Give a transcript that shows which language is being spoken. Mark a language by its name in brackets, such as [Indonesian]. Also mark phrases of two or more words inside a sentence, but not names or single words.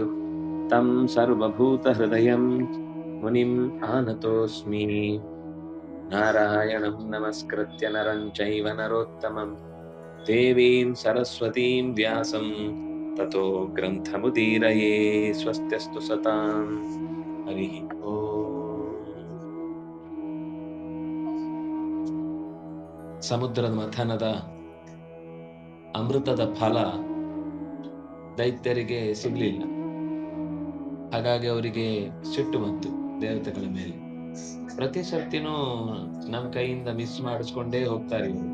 [Sanskrit] तं सर्वभूतहृदयं मुनिम् आनतोऽस्मि नारायणं नमस्कृत्य नरं चैव नरोत्तमं देवीं सरस्वतीं व्यासं ततो ग्रन्थमुदीरये स्वस्त्यस्तु सतां हरिः ओम् [Kannada] ಸಮುದ್ರದ ಮಥನದ ಅಮೃತದ ಫಲ ದೈತ್ಯರಿಗೆ ಸಿಗ್ಲಿಲ್ಲ. ಹಾಗಾಗಿ ಅವರಿಗೆ ಸಿಟ್ಟು ಬಂತು ದೇವತೆಗಳ ಮೇಲೆ. ಪ್ರತಿ ಸರ್ತಿನೂ ನಮ್ ಕೈಯಿಂದ ಮಿಸ್ ಮಾಡಿಸ್ಕೊಂಡೇ ಹೋಗ್ತಾರೆ ಇವರು.